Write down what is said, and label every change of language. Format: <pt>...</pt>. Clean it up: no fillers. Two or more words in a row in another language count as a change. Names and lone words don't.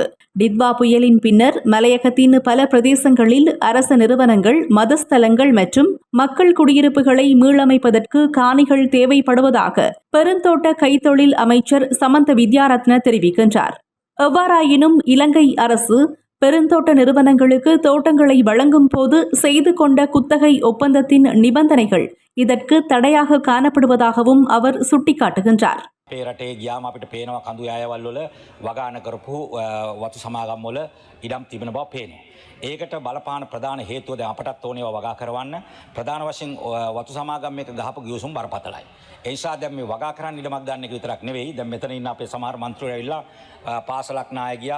<ta>டித்வா புயலின் பின்னர் மலையகத்தின் பல பிரதேசங்களில் அரச நிறுவனங்கள், மதஸ்தலங்கள் மற்றும் மக்கள் குடியிருப்புகளை மீளமைப்பதற்கு காணிகள் தேவைப்படுவதாக பெருந்தோட்ட கைத்தொழில் அமைச்சர் சமந்த வித்யாரத்ன தெரிவிக்கின்றார். எவ்வாறாயினும் இலங்கை அரசு பெருந்தோட்ட நிறுவனங்களுக்கு தோட்டங்களை வழங்கும் போது செய்து கொண்ட குத்தகை ஒப்பந்தத்தின் நிபந்தனைகள் இதற்கு தடையாக காணப்படுவதாகவும் அவர் சுட்டிக்காட்டுகின்றார்.</ta> <si>අපේ රටේ ගියාම අපිට පේනවා කඳු යායවල් වල වගාන කරපු වතු සමාගම් වල ඉඩම් තිබෙන බව පේනවා. ඒකට බලපාන ප්‍රධාන හේතුව දැන් අපටත් ඕනේ වගා කරවන්න. ප්‍රධාන වශයෙන් වතු සමාගම් එක ගහපු ගිවිසුම් බරපතලයි. ඒ නිසා දැන් මේ වගා කරන්න ඉඩමක් ගන්න එක විතරක් නෙවෙයි. දැන් මෙතන ඉන්න අපේ සමහර මන්ත්‍රීවරු ඇවිල්ලා පාසලක් නාය ගියා.</si>